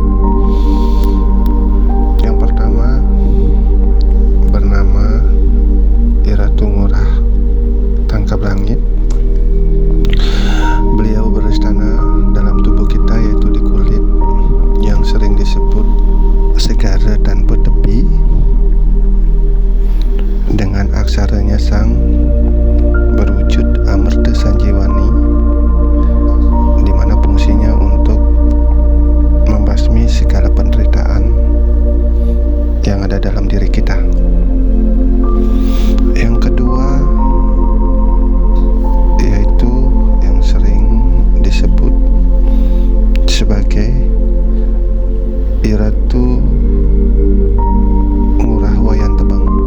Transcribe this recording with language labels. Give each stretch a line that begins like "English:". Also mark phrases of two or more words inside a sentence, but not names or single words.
Indonesian: Yang pertama bernama Iratu Ngurah Tangkap Langit. Beliau beristana dalam tubuh kita, yaitu di kulit, yang sering disebut segara dan petepi. Dengan aksaranya sang berwujud Amerta Sanjiwani, di mana fungsinya untuk membasmi segala penderitaan yang ada dalam diri kita. Yang kedua yaitu yang sering disebut sebagai Iratu Ngurah Wayan Tebang.